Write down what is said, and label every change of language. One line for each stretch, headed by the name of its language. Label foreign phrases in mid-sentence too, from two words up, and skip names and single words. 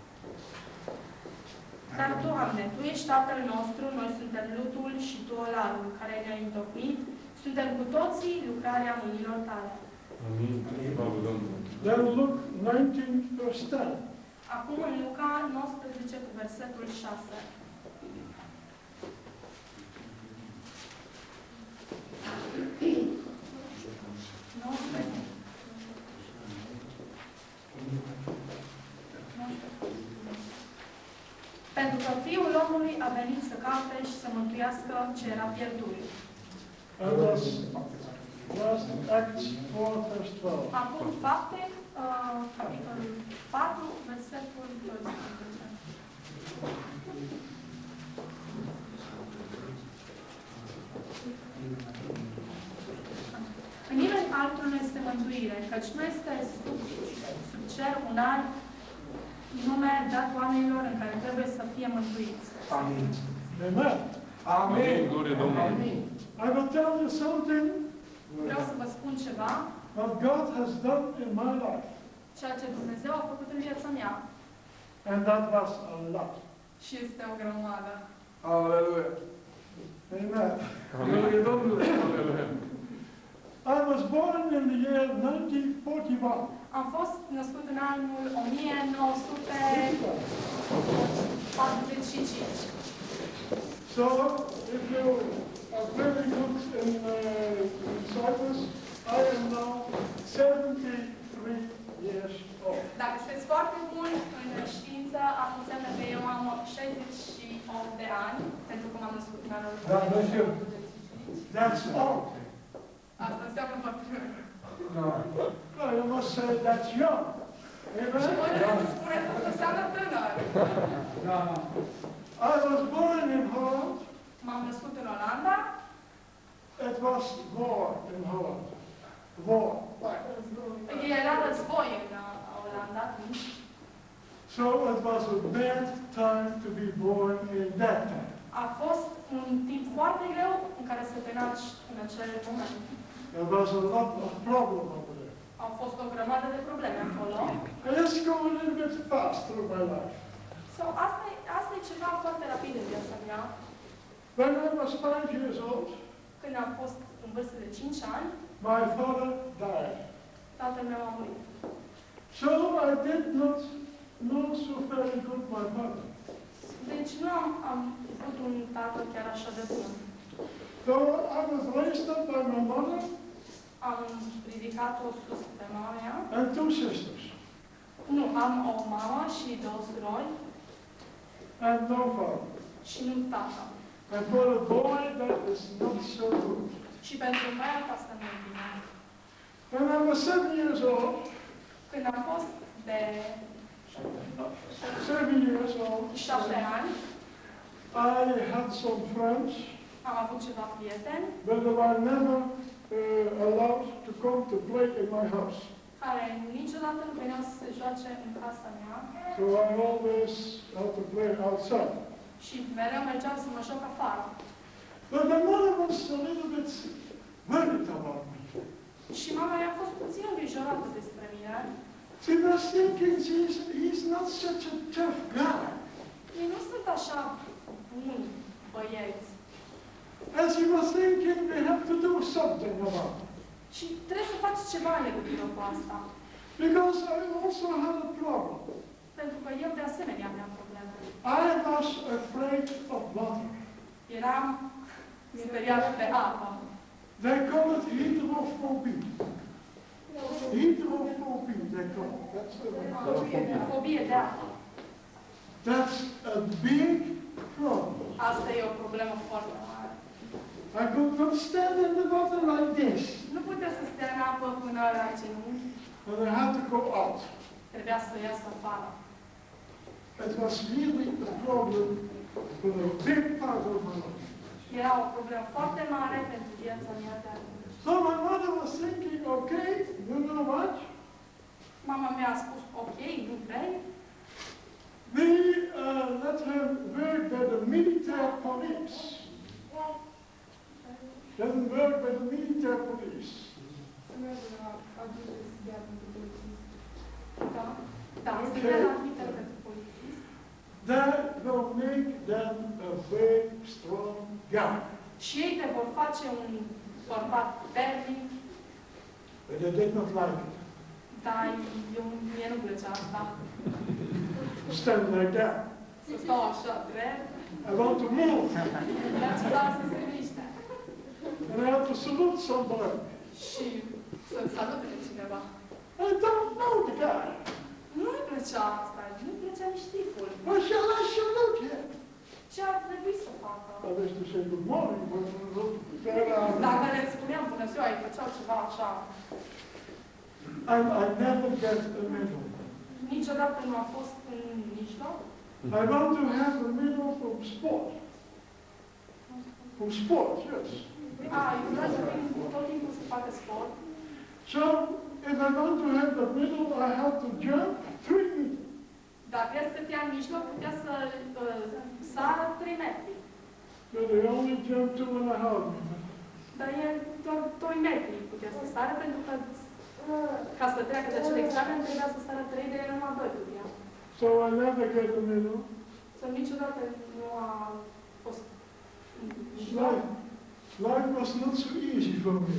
Romanian: Dar, Doamne, Tu ești Tatăl nostru, noi suntem lutul și Tu olarul, care ne-ai întocmit, suntem cu toții lucrarea mâinilor Tale. Amin. Slavă Domnului.
English: Then Luke 19, verse 10.
Romanian: Acum în Luca 19, cu versetul 6. Pentru că Fiul omului a venit să caute și să mântuiască ce era pierdut.
English: And that's Acts 4, verse 12.
Romanian: Acum Fapte, capitolul 4, versetul 12. În nimeni altul nu este mântuire, căci nu este sub cer un alt nume dat oamenilor în care trebuie să fie mântuiți. Amin.
English: Amen.
Romanian: Amin. Glorie Domnului. Amin.
English: I will tell you something
Romanian: Vreau să vă spun ceva,
English: what God has done in my life.
Romanian: ceea ce Dumnezeu a făcut în viața mea.
English: And that was a lot.
Romanian: Și este o grămadă. Aleluia.
English: Amen.
Romanian: Glorie Domnului. Aleluia.
English: I was born in the year 1941.
Romanian: Am fost născut în anul 1945.
English: So, if you are very good in Cyprus, I am now 73 years old.
Romanian: Dacă sunteți foarte buni în știință, asta înseamnă că eu am 68 de ani, pentru că m-am născut în anul Da, nu știu. 1945.
English: That's old.
Romanian: Asta înseamnă foarte bine. Da.
English: No, you must say that's young.
Romanian: Și voi
English: Amen?
Romanian: trebuie să spuneți că înseamnă tânăr. Da.
English: I was born in Holland.
Romanian: M-am născut în Olanda.
English: It was war in Holland. War.
Romanian: Era război în Olanda atunci.
English: So it was a bad time to be born in that time.
Romanian: A fost un timp foarte greu în care să te naști în acel moment.
English: There was a lot of problem over there.
Romanian: Au fost o grămadă de probleme.
English: fast through my life. So,
Romanian: asta e ceva foarte rapid în viața mea.
English: When I was 5 years old,
Romanian: Când am fost în vârstă de 5 ani,
English: my father died.
Romanian: tatăl meu a murit.
English: So I did not know so very good my mother.
Romanian: Deci nu am avut un tată chiar așa de bun.
English: So I was raised up by my mother
Romanian: Am ridicat-o sus pe mama mea.
English: and 2 sisters,
Romanian: Nu, am o mamă și 2 surori
English: and no father.
Romanian: și nu tată.
English: And for a boy, that is not so good.
Romanian: Și pentru un băiat asta nu e bine.
English: When I was 7 years old,
Romanian: Când am fost de
English: 7 years old,
Romanian: 7 ani,
English: I had some friends,
Romanian: am avut ceva prieteni
English: but they were never allowed to come to play in my house.
Romanian: care niciodată nu veneau să se joace în casa mea
English: So I always had to play outside.
Romanian: și mereu mergeam să mă joc afară.
English: But my mother was a little bit worried about me.
Romanian: Și mama mea a fost puțin îngrijorată despre mine.
English: She was thinking he's not such a tough guy.
Romanian: Ei nu sunt așa buni băieți.
English: And she was thinking we have to do something about it.
Romanian: Și trebuie să faci ceva în legătură cu asta.
English: Because I also had a problem.
Romanian: Pentru că eu de asemenea aveam probleme.
English: I was afraid of water.
Romanian: Eram speriat de apă.
English: They call it hydrophobie. Hydrophobie, they call it. That's the word.
Romanian: Fobie de apă.
English: That's a big problem.
Romanian: Asta e o problemă foarte mare.
English: I could not stand in the water like this.
Romanian: Nu putea să stea în apă până la genunchi.
English: And I had to go out.
Romanian: Trebuia să ies afară.
English: It was really a problem for a big part of my life.
Romanian: Era o problemă foarte mare pentru viața mea de atunci.
English: So my mother was thinking, okay, you know what?
Romanian: Mama mea a spus, ok, nu vrei?
English: We let him work by the military police. Let him work by the military police.
Romanian: Da, da, să Ok. dea la admitere pentru polițist.
English: That will make them a very strong guy.
Romanian: Și ei te vor face un bărbat puternic,
English: But they did not like it.
Romanian: dar mie nu plăcea asta.
English: Stand like that.
Romanian: Să stau așa drept,
English: I want to move.
Romanian: dar ceva să se miște.
English: And I have to salute somebody.
Romanian: Și să salute pe cineva.
English: I don't know the guy.
Romanian: Nu-i plăcea asta, nu-i plăcea nici tipul.
English: Why shall I salute him?
Romanian: Ce ar trebui să facă?
English: I wish to say good morning, but
Romanian: Dacă le spuneam bună ziua, îi făceau ceva așa.
English: and I never get a medal.
Romanian: Niciodată nu a fost în mijloc.
English: I want to have a medal from sport. From sport, yes.
Romanian: Eu vreau să fim tot timpul să facă sport.
English: So, if I want to have the medal, I have to jump 3 meters.
Romanian: Dacă el stătea în mijloc, putea să sară 3 metri.
English: But I only jump 2.5 meters.
Romanian: Dar el doar 2 metri putea să sară, pentru că ca să treacă de acel examen, trebuia să sară 3, de el numai 2 putea.
English: So I never get a medal.
Romanian: Să niciodată nu a fost în mijloc.
English: Life was not so easy for me.